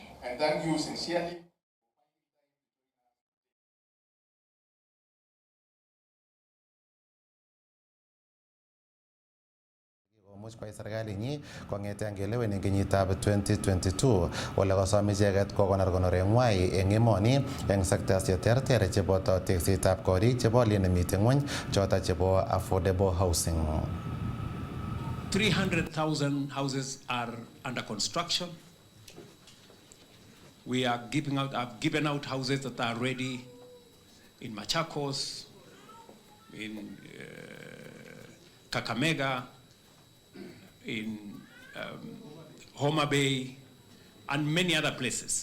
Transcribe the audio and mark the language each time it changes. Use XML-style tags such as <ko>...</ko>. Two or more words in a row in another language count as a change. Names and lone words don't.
<en>I thank you sincerely.</en> <kln>Much by serikalinyi kong'eten kelewen eng kenyitab 2022 ole kosom icheket kokonor konoreng'wai eng emoni eng sectors cheterter cheboto teksetab korik chebo alien nemite ng'wony choto chebo</kln> <en>affordable housing. 300,000 houses are under construction. We are I've given out houses that are ready in Machakos, in Kakamega, in Homa Bay, and many other places.</en>